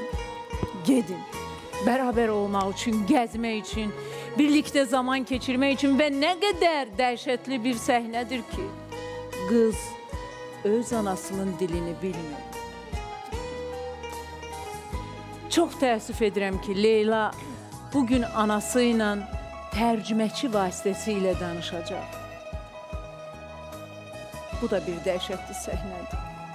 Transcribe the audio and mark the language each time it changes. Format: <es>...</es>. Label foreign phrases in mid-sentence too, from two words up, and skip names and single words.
<az>Gedin.</az> <tr>Beraber olmak için, gezmek için, birlikte zaman geçirmek için ve ne kadar dehşetli bir sahnedir ki kız öz anasının dilini bilmiyor.</tr> <az>Çok təəssüf edirəm ki Leyla bugün anasıyla tərcüməçi vasitəsilə danışacaq. Bu da bir dəhşətli səhnədir.</az>